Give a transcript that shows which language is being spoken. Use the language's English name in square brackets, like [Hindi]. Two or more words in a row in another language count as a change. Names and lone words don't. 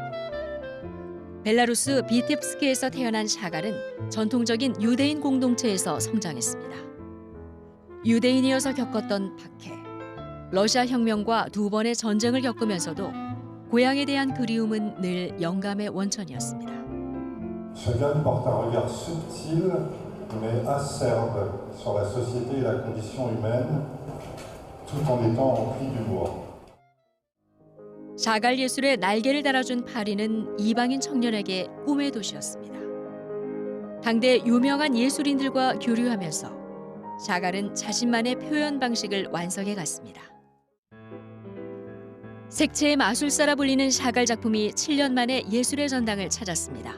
[Korean] 벨라루스 비텝스크에서 태어난 샤갈은 전통적인 유대인 공동체에서 성장했습니다. 유대인이어서 겪었던 박해, 러시아 혁명과 두 번의 전쟁을 겪으면서도 고향에 대한 그리움은 늘 영감의 원천이었습니다. [French] Chacun porte un regard subtil mais acerbe sur la société et la condition humaine, tout en étant empli d'humour. [Korean] 샤갈 예술의 날개를 달아준 파리는 이방인 청년에게 꿈의 도시였습니다. 당대 유명한 예술인들과 교류하면서 샤갈은 자신만의 표현 방식을 완성해 갔습니다. 색채의 마술사라 불리는 샤갈 작품이 7년 만에 예술의 전당을 찾았습니다.